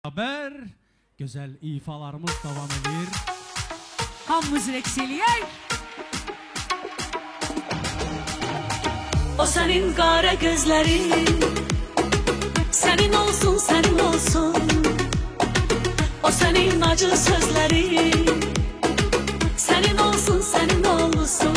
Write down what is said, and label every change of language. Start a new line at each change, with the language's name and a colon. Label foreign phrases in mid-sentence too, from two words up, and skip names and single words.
Turkish: Haber, güzel ifalarımız devam edir.
Azerbaijani: Hamımız rəqs eləyək.
Turkish: O senin kara gözlerin, senin olsun, senin olsun. O senin acı sözlerin, senin olsun, senin olsun.